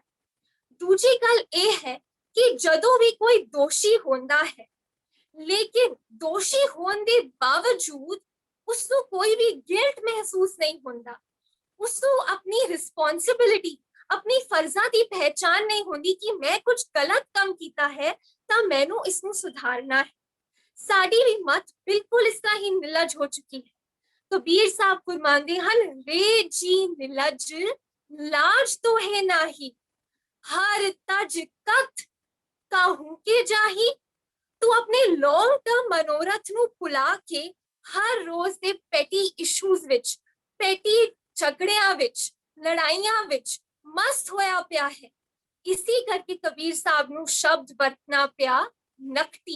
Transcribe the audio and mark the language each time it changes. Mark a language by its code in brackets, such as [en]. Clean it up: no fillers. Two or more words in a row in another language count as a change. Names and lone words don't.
[pa] ਦੂਜੀ ਗੱਲ ਇਹ ਹੈ ਕਿ ਜਦੋਂ ਵੀ ਕੋਈ ਦੋਸ਼ੀ ਹੁੰਦਾ ਹੈ, ਲੇਕਿਨ ਦੋਸ਼ੀ ਹੋਣ ਦੇ ਬਾਵਜੂਦ ਉਸਨੂੰ ਕੋਈ ਵੀ ਗਿਲਟ ਮਹਿਸੂਸ ਨਹੀਂ ਹੁੰਦਾ, ਉਸਨੂੰ ਆਪਣੀ ਰਿਸਪੌਂਸਿਬਿਲਿਟੀ, ਆਪਣੀ ਫਰਜ਼ਾਂ ਦੀ ਪਹਿਚਾਨ ਨਹੀਂ ਹੁੰਦੀ ਕਿ ਮੈਂ ਕੁਝ ਗਲਤ ਕੰਮ ਕੀਤਾ ਹੈ ਤਾਂ ਮੈਨੂੰ ਇਸਨੂੰ ਸੁਧਾਰਨਾ ਹੈ। ਸਾਡੀ ਵੀ ਮਤ ਬਿਲਕੁਲ ਇਸ ਤਰ੍ਹਾਂ ਹੀ ਨਿਲਜ ਹੋ ਚੁੱਕੀ ਹੈ। ਕਬੀਰ ਸਾਹਿਬ ਫਰਮਾਉਂਦੇ ਹਨ, ਰੇ ਜੀ ਨਿਲਜ ਲਾਜ [hi] तो है नाही, हर तज कथ काहू के जाही। [pa] ਤੂੰ ਆਪਣੇ [en] long term [pa] ਮਨੋਰਥ ਨੂੰ ਭੁਲਾ ਕੇ ਹਰ ਰੋਜ਼ ਦੇ [en] petty issues [pa] ਵਿੱਚ, ਪੈਟੀ ਝਗੜਿਆਂ ਵਿੱਚ, ਲੜਾਈਆਂ ਵਿੱਚ ਮਸਤ ਹੋਇਆ ਪਿਆ ਹੈ। ਇਸੇ ਕਰਕੇ ਕਬੀਰ ਸਾਹਿਬ ਨੂੰ ਸ਼ਬਦ ਵਰਤਣਾ ਪਿਆ ਨਕਟੀ।